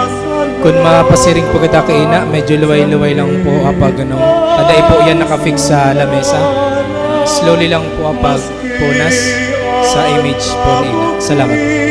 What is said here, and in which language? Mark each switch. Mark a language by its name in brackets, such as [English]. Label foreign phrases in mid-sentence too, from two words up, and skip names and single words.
[Bikol] Kung mapasiring po kita kaina, medyo luway-luway lang po kapag taday po yan nakafix sa lamesa. Slowly lang po kapag punas sa image po ni Ina. Salamat.